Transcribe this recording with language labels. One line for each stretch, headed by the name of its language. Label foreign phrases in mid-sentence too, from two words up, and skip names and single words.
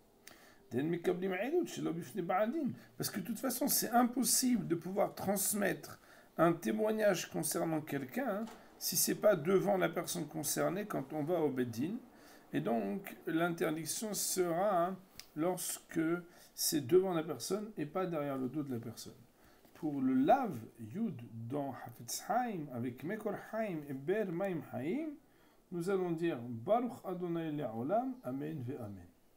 French: Parce que de toute façon, c'est impossible de pouvoir transmettre un témoignage concernant quelqu'un si c'est pas devant la personne concernée quand on va au Beddin. Et donc, l'interdiction sera lorsque c'est devant la personne et pas derrière le dos de la personne. Pour le lave Yud dans Hafetz Haim, avec Mekor Haim et Ber Maim Haim, nous allons dire
Hebrew: ברוך ה׳ לעולם אמן ואמן.